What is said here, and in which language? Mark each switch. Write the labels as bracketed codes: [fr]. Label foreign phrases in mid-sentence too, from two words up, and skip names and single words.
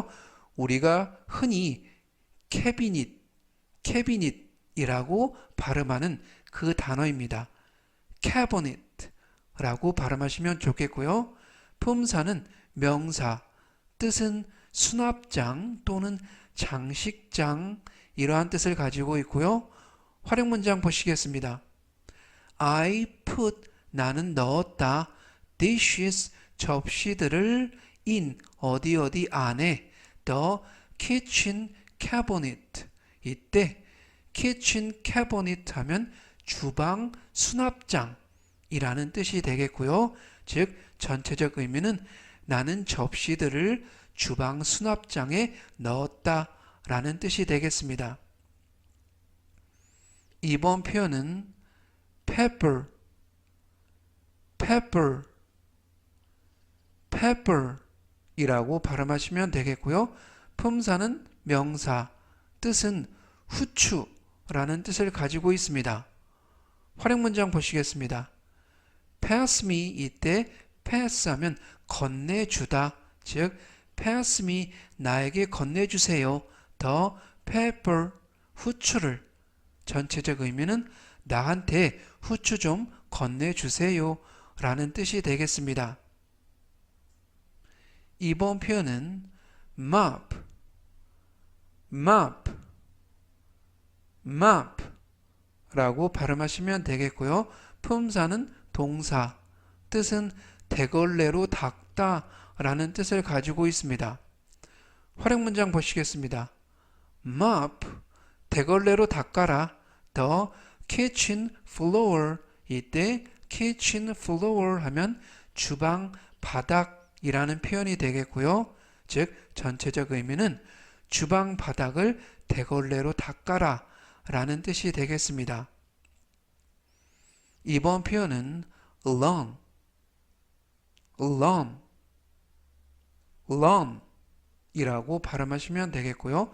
[ko] 우리가 흔히 cabinet, cabinet 이라고 발음하는 그 단어입니다. cabinet 라고 발음하시면 좋겠고요. 품사는 명사, 뜻은 수납장 또는 장식장 이러한 뜻을 가지고 있고요. 활용 문장 보시겠습니다. [en] I put, [ko] 나는 넣었다. dishes, 접시들을 [en] in, 어디 [ko] 어디 안에. [en] the kitchen cabinet. [ko] 이때 [en] kitchen cabinet [ko] 하면 주방 수납장이라는 뜻이 되겠고요. 즉 전체적 의미는 나는 접시들을 주방 수납장에 넣었다 라는 뜻이 되겠습니다. 이번 표현은 pepper, pepper, pepper 이라고 발음하시면 되겠고요. 품사는 명사, 뜻은 후추라는 뜻을 가지고 있습니다. 활용 문장 보시겠습니다. [en] pass me [ko] 이때 pass 하면 건네주다, 즉 [en] pass me [ko] 나에게 건네주세요. [en] the pepper [ko] 후추를. 전체적 의미는 나한테 후추 좀 건네주세요 라는 뜻이 되겠습니다. 이번 표현은 mop, mop, mop 라고 발음하시면 되겠고요. 품사는 동사, 뜻은 대걸레로 닦다 라는 뜻을 가지고 있습니다. 활용 문장 보시겠습니다. mop, 대걸레로 닦아라. [en] the kitchen floor, [ko] 이때 [en] kitchen floor [ko] 하면 주방 바닥이라는 표현이 되겠고요. 즉 전체적 의미는 주방 바닥을 대걸레로 닦아라 라는 뜻이 되겠습니다. 이번 표현은 lawn, lawn, lawn 이라고 발음하시면 되겠고요.